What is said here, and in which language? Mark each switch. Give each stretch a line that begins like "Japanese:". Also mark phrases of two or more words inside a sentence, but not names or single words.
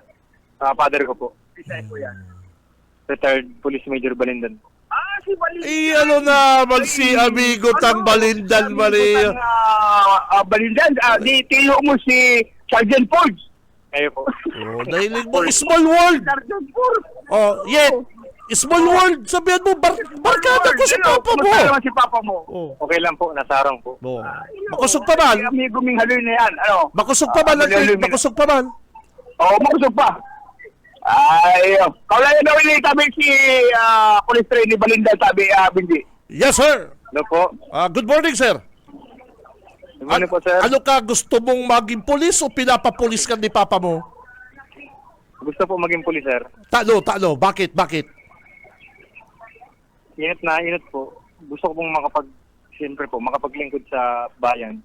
Filipino: Father ko po. Si Say po yan. Retired Police Major Balindan po. Si Balindan.
Bikol: Ano naman si amigo tang Balindan, Maria. Balindan, di tilo mo si Sergeant Forge. Ayo po. Oh, nahilig mo,
English: small world. Sergeant Forge. Small world.
Filipino: Sabihan mo, barkada ko si Papa mo. Kumusta naman si Papa mo? Oh.
Bikol: Okay lang po, nasarang po. Makusog pa man. Amigo ming haloy na yan. Makusog pa man. Makusog pa man. Makusog pa. Kaulayan daw ini kami si police trainee Balindan, sabi Bindi.
English: Yes, sir.
Filipino: Ano po?
English: Good morning, sir. Good morning po, sir.
Filipino: Ano ka, gusto mong maging pulis o pinapapulis ka ni Papa mo? Gusto po maging pulis, sir. Talo. Bakit? Init po. Gusto ko pong siyempre po, makapaglingkod sa bayan.